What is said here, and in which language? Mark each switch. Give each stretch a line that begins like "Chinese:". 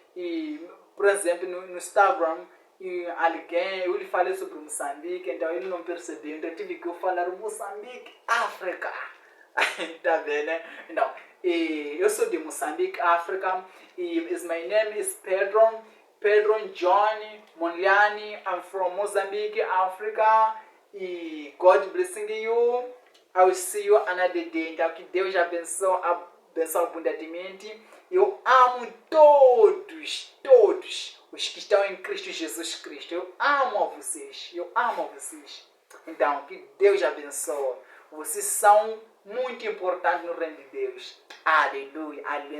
Portuguese: E, por exemplo, no Instagram, eu lhe falei sobre Moçambique, então ele não percebeu. Então, eu tive que falar Moçambique, África. Tá vendo, né? Então, eu sou de Moçambique, África.
English: My name is Pedro John Monliani. I'm from Mozambique, Africa. God blessing you. I will see you another day.
Portuguese: Então, que Deus abençoe abundantemente. Eu amo todos os que estão em Cristo Jesus Cristo. Eu amo vocês. Então, que Deus abençoe. Vocês são muito importantes no reino de Deus. Aleluia. Aleluia.